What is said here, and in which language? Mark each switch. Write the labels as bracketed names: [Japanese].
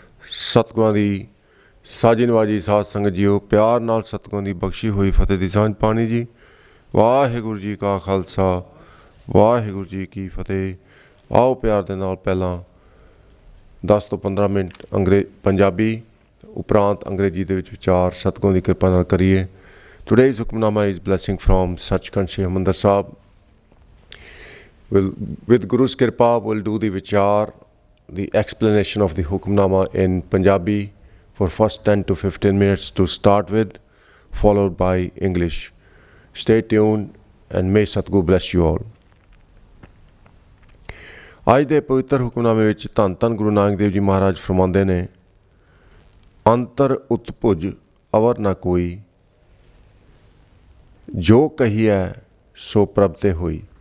[Punjabi] ਸਤਿਗੁਰਾਂ ਦੀ ਸਾਜੀ ਨਵਾਜੀ ਸਾਧ ਸੰਗਤ ਜੀਓ, ਪਿਆਰ ਨਾਲ ਸਤਿਗੁਰਾਂ ਦੀ ਬਖਸ਼ੀ ਹੋਈ ਫਤਿਹ ਦੀ ਸਾਂਝ ਪਾਣੀ ਜੀ। ਵਾਹਿਗੁਰੂ ਜੀ ਕਾ ਖਾਲਸਾ, ਵਾਹਿਗੁਰੂ ਜੀ ਕੀ ਫਤਿਹ। ਆਓ ਪਿਆਰ ਦੇ ਨਾਲ ਪਹਿਲਾਂ 10 ਤੋਂ 15 ਮਿੰਟ ਪੰਜਾਬੀ ਉਪਰੰਤ ਅੰਗਰੇਜ਼ੀ ਦੇ ਵਿੱਚ ਵਿਚਾਰ ਸਤਿਗੁਰਾਂ ਦੀ ਕਿਰਪਾ ਨਾਲ ਕਰੀਏ। [English] Today's Hukmnama is blessing from Sachkhand Sheikh Hamdar Sahib. With Guru's Kirpa, we'll do the vichar, the explanation of the Hukmnama in Punjabi for first 10 to 15 minutes to start with, followed by English. Stay tuned and may Satguru bless you all. [Punjabi] ਅੱਜ ਦੇ ਪਵਿੱਤਰ ਹੁਕਮਨਾਮੇ ਵਿੱਚ ਧੰਨ ਧੰਨ ਗੁਰੂ ਨਾਨਕ ਦੇਵ ਜੀ ਮਹਾਰਾਜ ਫਰਮਾਉਂਦੇ ਨੇ, ਅੰਤਰ ਉਤਪੁਜ ਅਵਰ ਨਾ ਕੋਈ, ਜੋ ਕਹੀਐ ਸੋ ਪ੍ਰਭ ਤੇ ਹੋਈ।